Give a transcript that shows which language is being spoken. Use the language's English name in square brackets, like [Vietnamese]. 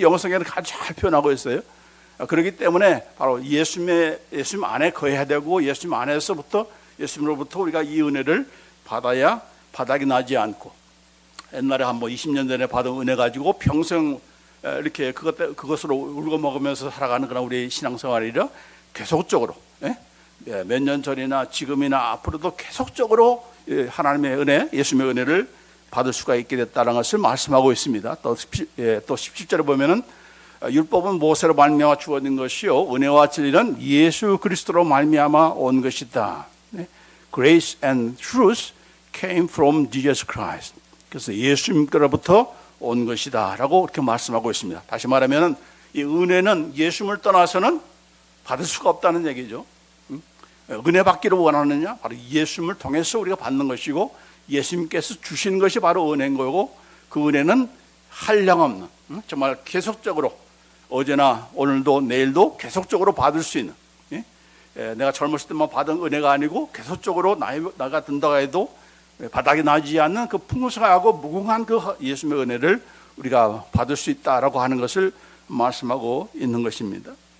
[Korean] 영어성에는 아주 잘 표현하고 있어요. 그렇기 때문에 바로 예수님 안에 거해야 되고 예수님 안에서부터 예수님으로부터 우리가 이 은혜를 받아야 바닥이 나지 않고, 옛날에 한 20년 전에 받은 은혜 가지고 평생 이렇게 그것으로 울고 먹으면서 살아가는 그런 우리 신앙생활이라 계속적으로 몇 년 전이나 지금이나 앞으로도 계속적으로 하나님의 은혜, 예수님의 은혜를 받을 수가 있게 됐다는 것을 말씀하고 있습니다. 또 17절에 보면은 율법은 모세로 말미암아 주어진 것이요 은혜와 진리는 예수 그리스도로 말미암아 온 것이다. [English] Grace and truth came from Jesus Christ. [Korean] 그래서 예수님께로부터 온 것이다 라고 이렇게 말씀하고 있습니다. 다시 말하면 이 은혜는 예수님을 떠나서는 받을 수가 없다는 얘기죠. 은혜 받기를 원하느냐? 바로 예수님을 통해서 우리가 받는 것이고, 예수님께서 주신 것이 바로 은혜인 거고, 그 은혜는 한량없는, 정말 계속적으로 어제나 오늘도 내일도 계속적으로 받을 수 있는, 내가 젊었을 때만 받은 은혜가 아니고 계속적으로 나이가 든다고 해도 바닥이 나지 않는 그 풍성하고 무궁한 그 예수님의 은혜를 우리가 받을 수 있다라고 하는 것을 말씀하고 있는 것입니다.